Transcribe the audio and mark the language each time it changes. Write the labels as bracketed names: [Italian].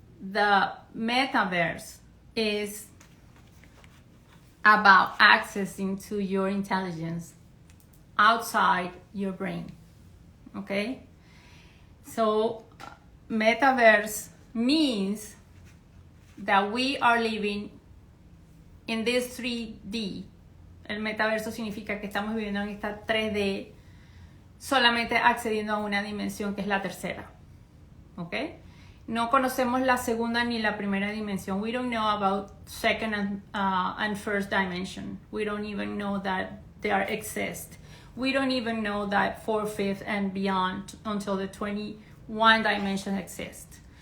[English] The metaverse is about accessing to your intelligence outside your brain, okay? So metaverse means that we are living in this 3D. [Spanish] El metaverso significa que estamos viviendo en esta 3D solamente accediendo a una dimensión que es la tercera, ¿ok? No conocemos la segunda ni la primera dimensión. [English] We don't know about second and first dimension. We don't even know that they exist. We don't even know that fourth, fifth, and beyond until the 21 dimension exists.